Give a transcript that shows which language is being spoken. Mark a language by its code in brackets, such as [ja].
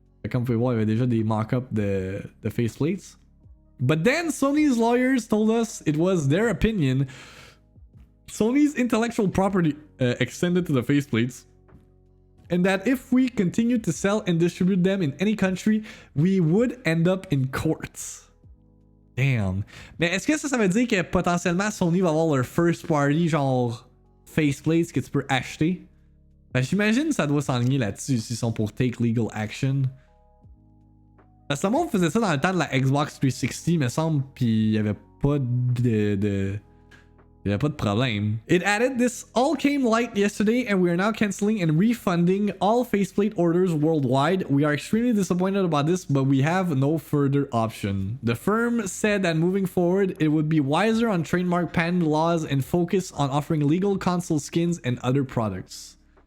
[fr] Comme vous pouvez voir, il y avait déjà des mock-ups de faceplates. [en] But then Sony's lawyers told us it was their opinion. Sony's intellectual property extended to the faceplates, and that if we continued to sell and distribute them in any country, we would end up in courts. Damn. [fr] Mais est-ce que ça veut dire que potentiellement Sony va avoir leur first party genre faceplates que tu peux acheter? Ben, j'imagine que ça doit s'enligner là-dessus s'ils sont pour [en] take legal action. [fr] Parce que le monde faisait ça dans le temps de la Xbox 360, me semble, puis il y avait pas de problem. [en] It added, this all came light yesterday and we are now canceling and refunding all faceplate orders worldwide. We are extremely disappointed about this, but we have no further option. The firm said that moving forward, it would be wiser on trademark patent laws and focus on offering legal console skins and other products.